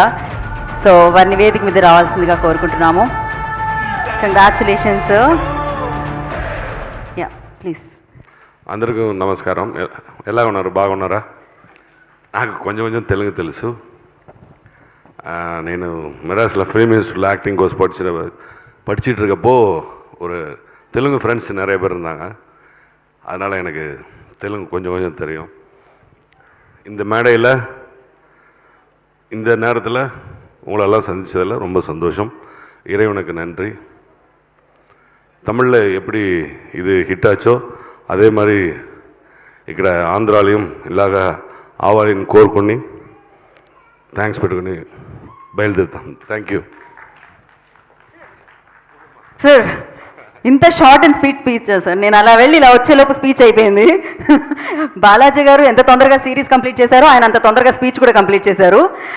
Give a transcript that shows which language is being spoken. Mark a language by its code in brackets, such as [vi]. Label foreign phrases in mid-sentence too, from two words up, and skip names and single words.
[te] సో వారిని వేదిక మీద రావాల్సిందిగా కోరుకుంటున్నాము. [en] Congratulations. Ya please. [te] అందరికీ నమస్కారం. ఎలా ఉన్నారు? బాగున్నారా? నాకు కొంచెం కొంచెం తెలుగు తెలుసు. [ta] నేను மெட்ராஸில் [en] film instituteில் acting course [ta] படிச்சுட்டு இருக்கப்போ ஒரு தெலுங்கு ஃப்ரெண்ட்ஸ் நிறைய பேர் இருந்தாங்க. அதனால் எனக்கு தெலுங்கு கொஞ்சம் கொஞ்சம் தெரியும். இந்த மேடையில் இந்த நேரத்தில் உங்களெல்லாம் சந்தித்ததில் ரொம்ப சந்தோஷம். இறைவனுக்கு நன்றி. தமிழில் எப்படி இது ஹிட் ஆச்சோ [te] అదే మరి ఇక్కడ ఆంధ్రాలయం ఇలాగా ఆవాలని కోరుకొని థ్యాంక్స్ పెట్టుకుని బయలుదేరుతాం. [en] thank you [te] సార్. ఇంత [en] short and speech sir. [te] నేను అలా వెళ్ళి ఇలా వచ్చేలోపు స్పీచ్ అయిపోయింది. బాలాజీ గారు ఎంత తొందరగా [en] series complete [te] చేశారో ఆయన అంత తొందరగా స్పీచ్ కూడా కంప్లీట్ చేశారు.